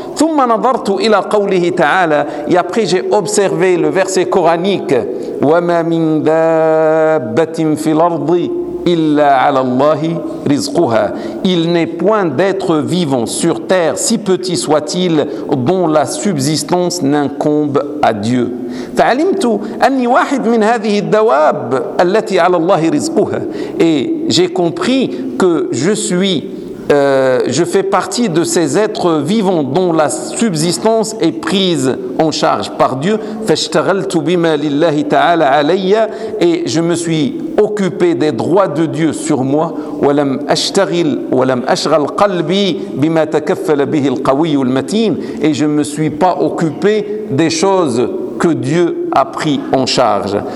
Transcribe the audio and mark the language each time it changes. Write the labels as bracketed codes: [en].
[ar] ثم نظرت إلى قوله تعالى, [fr] et après j'ai observé le verset coranique, [ar] وما من دابة في الأرض إلا على الله رزقها, [fr] il n'est point d'être vivant sur terre, si petit soit-il, dont la subsistance n'incombe à Dieu. [ar] فعلمت أني واحد من هذه الدواب التي على الله رزقها, [fr] et j'ai compris que je suis je fais partie de ces êtres vivants dont la subsistance est prise en charge par Dieu. [ar] فَاشْتَغَلْتُ بِمَا لِلَّهِ تَعَالَ عَلَيَّ [fr] et je me suis occupé des droits de Dieu sur moi. [ar] وَلَمْ أَشْتَغِلْ وَلَمْ أَشْغَلْ قَلْبِي بِمَا تَكَفَّلَ بِهِ الْقَوِيُّ الْمَتِينُ [fr] et je ne me suis pas occupé des choses que Dieu a pris en charge.